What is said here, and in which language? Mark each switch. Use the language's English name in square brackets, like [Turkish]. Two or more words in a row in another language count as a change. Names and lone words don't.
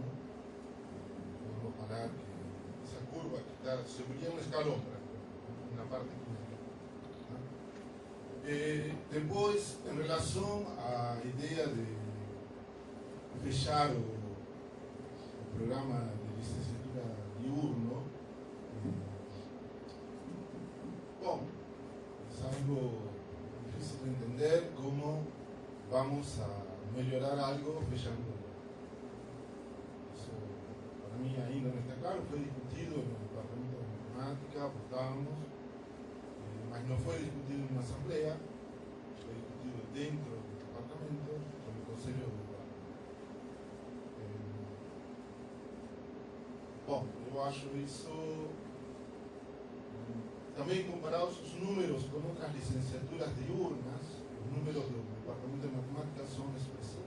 [Portuguese] Podemos falar que essa curva que está, subiria um escalão na parte final. Depois, em relação à ideia de fechar o programa de licenciatura diurno, bom, [Spanish] es algo difícil de entender cómo vamos a [Portuguese] melhorar algo fechando. [Spanish] Eso para mí ainda no está claro, fue discutido en el departamento de matemática, [Portuguese] votávamos, mas não foi discutido em uma assembleia, foi discutido dentro do departamento, com o Conselho do Departamento. Bom, eu acho isso... Também comparar os números com outras licenciaturas diurnas, os números do Departamento de Matemática são expressivos.